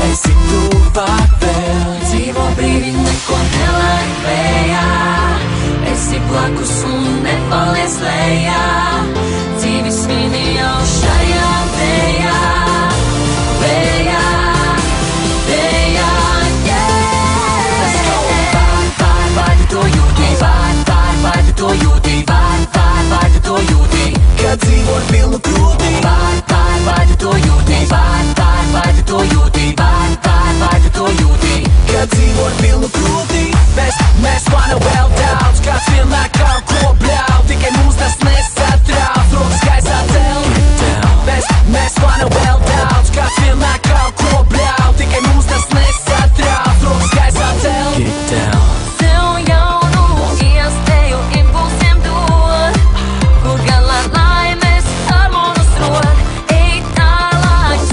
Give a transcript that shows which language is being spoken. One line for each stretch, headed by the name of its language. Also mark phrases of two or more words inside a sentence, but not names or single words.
Latvian: Esi tu vāk vēl. Dzīvo brīvi, neko nelaid vējā, esi blakus un nepaliec lejā. Dzīvi svini jau šajā vējā, vējā, vējā,
English: yeah. Let's go!
Latvian: Vai tu to jūti? Vai tu to jūti? Vai tu to jūti? Kad dzīvo ar pilnu krūti. Vai tu to jūti? Vai tu to jūti? Vai tu to jūti? Kad dzīvo ar pilnu krūti. Mēs vana vēl daudz, kāds vienmēr kaut ko bļauj. Tikai mūs tas nesatrauc, rokas gaisā cel. Mēs vana vēl daudz, kāds vienmēr kaut ko bļauj. Tikai mūs tas nesatrauc, rokas gaisā cel.
English: Get down.
Latvian: Sev jaunu iespēju impulsiem dod, kur gan lai laimes harmonus rod. Ej tālāk,